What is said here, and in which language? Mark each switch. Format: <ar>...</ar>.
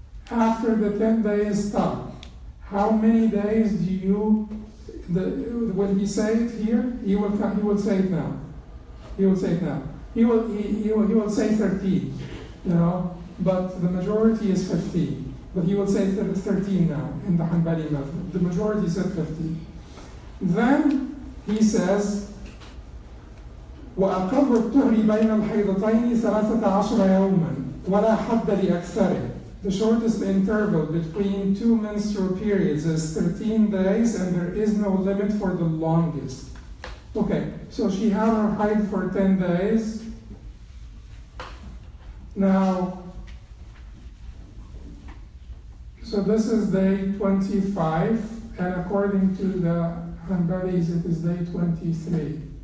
<en>After the 10 days stop, how many days do you, when he say it here, he will say it now. He will say it now. He will say 13, but the majority is 15. But he will say 13 now in the Hanbali method. The majority said 15. Then he says,</en> <ar>وأقر الطهر بين الحيضتين 13 يوما ولا حد لأكثره.</ar> <en>The shortest interval between 2 menstrual periods is 13 days, and there is no limit for the longest. Okay, so she had her haid for 10 days. Now, so this is day 25, and according to the Hanbalis, it is day 23.</en>